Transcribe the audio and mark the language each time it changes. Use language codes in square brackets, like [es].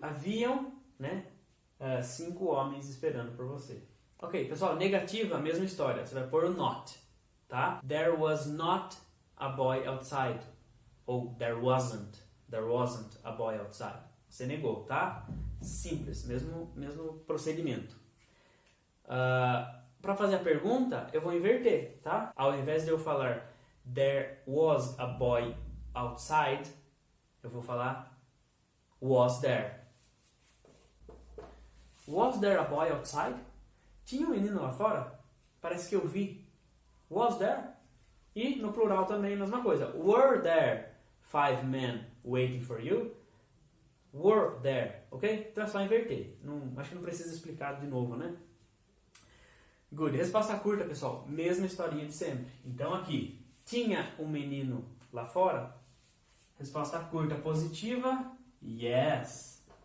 [pt] Haviam, né, 5 homens esperando por você. Ok, pessoal, negativa, mesma história. Você vai pôr o not, tá? [en] There was not a boy outside. Ou there wasn't a boy outside. [pt] Você negou, tá? Simples, mesmo procedimento. Para fazer a pergunta, eu vou inverter, tá? Ao invés de eu falar [en] there was a boy outside, [pt] eu vou falar [en] was there. Was there a boy outside? [pt] Tinha um menino lá fora? Parece que eu vi. [en] Was there? [pt] E no plural também a mesma coisa. [en] Were there 5 men waiting for you? Were there, ok? [pt] Então é só inverter. Acho que não precisa explicar de novo, né? Good. Resposta curta, pessoal. Mesma historinha de sempre. Então aqui, tinha um menino lá fora? Resposta curta positiva. Yes.